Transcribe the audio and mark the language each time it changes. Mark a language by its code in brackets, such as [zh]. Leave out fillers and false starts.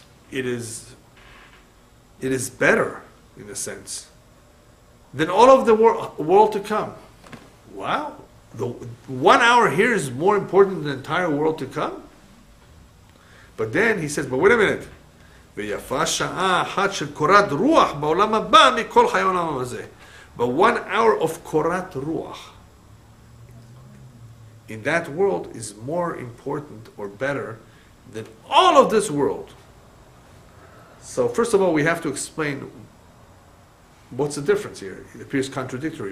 [en] It is better in a sense than all of the world to come. Wow. The 1 hour here is more important than the entire world to come. But then he says, but wait a minute. [he] ויפה שעה אחת של קורת רוח בעולם הבא מכל חיי העולם הזה. [en] But 1 hour of korat ruach in that world is more important or better than all of this world. So first of all, we have to explain what's the difference here. It appears contradictory.